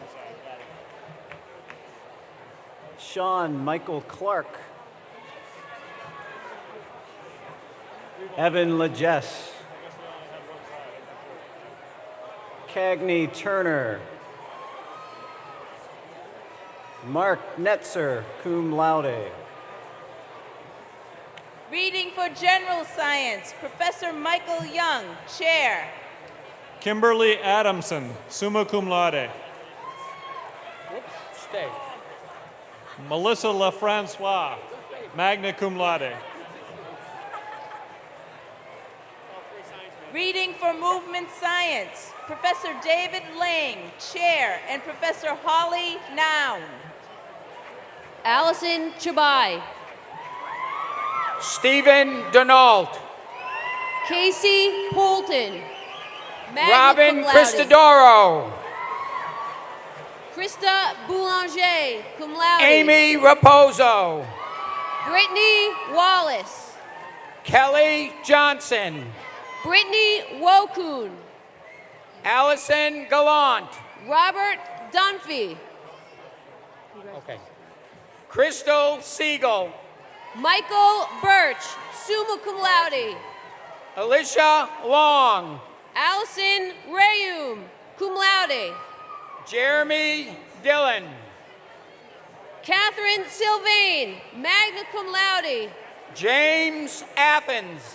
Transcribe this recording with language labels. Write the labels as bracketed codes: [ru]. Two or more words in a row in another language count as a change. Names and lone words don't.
[en] Sean Michael Clark. Evan Legess. Cagney Turner. Mark Netzer, [la] cum laude. [en] Reading for General Science, Professor Michael Young, Chair. Kimberly Adamson, [la] summa cum laude. [en] Stay. Melissa LaFrancois, [la] magna cum laude. [en] Reading for Movement Science, Professor David Lang, Chair, and Professor Holly Noun. Allison Chabai. Stephen Denault. Casey Poulton. magna Robin [la] cum laude. [en] Cristodoro. Krista Boulanger, [la] cum laude. [en] Amy Raposo. Brittany Wallace. Kelly Johnson. Brittany Wokun. Allison Gallant. Robert Dunphy. Okay. Crystal Siegel. Michael Birch, [la] summa cum laude. [en] Alicia Long. Allison Rayum, [la] cum laude. [en] Jeremy Dillon. Catherine Sylvain, [la] magna cum laude. [en] James Athens.